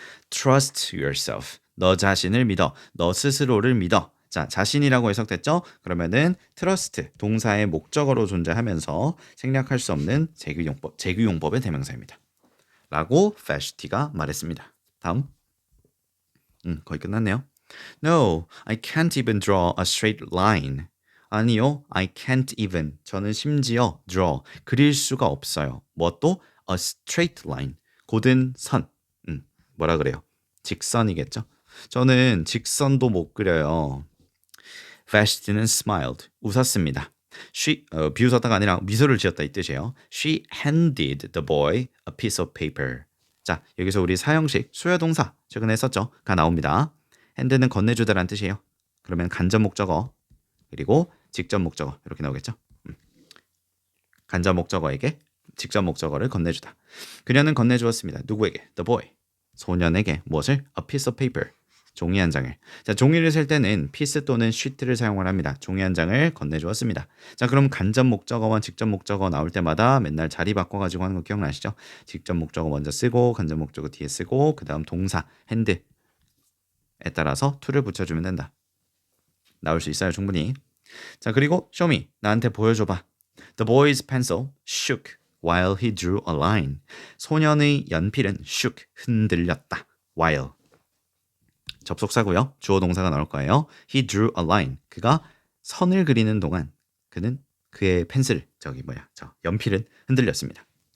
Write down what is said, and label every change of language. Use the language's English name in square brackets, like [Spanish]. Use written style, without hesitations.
[English] Trust yourself. [Korean] 너 자신을 믿어. 너 스스로를 믿어. 자, 자신이라고 해석됐죠? 그러면은 trust 동사의 목적어로 존재하면서 생략할 수 없는 재규용법의 대명사입니다. 라고 패시티가 말했습니다. 다음. 거의 끝났네요. [English] No, I can't even draw a straight line. [Korean] 아니요, [English] I can't even. [Korean] 저는 심지어 draw, 그릴 수가 없어요. 뭣도? [English] A straight line. [Korean] 고든 선. 뭐라 그래요? 직선이겠죠? 저는 직선도 못 그려요. Vashti는 [English] smiled. [Korean] 웃었습니다. 비웃었다가 아니라 미소를 지었다 이 뜻이에요. [English] She handed the boy a piece of paper. [Korean] 자, 여기서 우리 사형식 수요동사 최근에 했었죠? 가 나옵니다. hand는 건네주다라는 뜻이에요. 그러면 간접 목적어 그리고 직접 목적어 이렇게 나오겠죠? 간접 목적어에게 직접 목적어를 건네주다. 그녀는 건네주었습니다. 누구에게? [English] The boy. [Korean] 소년에게 무엇을? [English] A piece of paper. [Korean] 종이 한 장을. 자, 종이를 셀 때는 piece 또는 sheet를 사용을 합니다. 종이 한 장을 건네주었습니다. 자, 그럼 간접 목적어와 직접 목적어 나올 때마다 맨날 자리 바꿔가지고 하는 거 기억나시죠? 직접 목적어 먼저 쓰고 간접 목적어 뒤에 쓰고 그 다음 동사 hand에 따라서 to를 붙여주면 된다. 나올 수 있어요, 충분히. 자, 그리고 [English] show me. [Korean] 나한테 보여줘봐. [English] The boy's pencil shook while he drew a line. [Korean] 소년의 연필은 [English] shook, [Korean] 흔들렸다. while. 접속사고요. 주어 동사가 나올 거예요. [English] He drew a line. [Korean] 그가 선을 그리는 동안 그는 그의 펜슬, 연필은 흔들렸습니다.